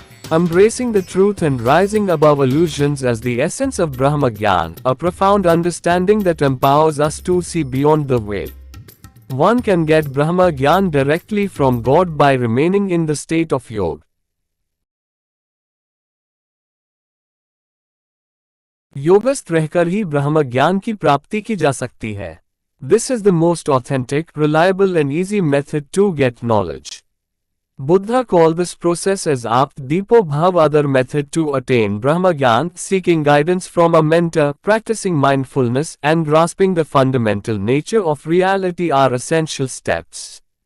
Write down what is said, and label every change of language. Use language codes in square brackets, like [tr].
[en] Embracing the truth and rising above illusions as the essence of Brahma Gyan, a profound understanding that empowers us to see beyond the veil. One can get Brahma Gyan directly from God by remaining in the state of yoga. [hi] योगस्थ रहकर ही ब्रह्म ज्ञान की प्राप्ति की जा सकती है. [en] This is the most authentic, reliable and easy method to get knowledge. Buddha called this process as Apt Deepo Bhav. Other method to attain Brahma Gyan, seeking guidance from a mentor, practicing mindfulness, and grasping the fundamental nature of reality are essential steps.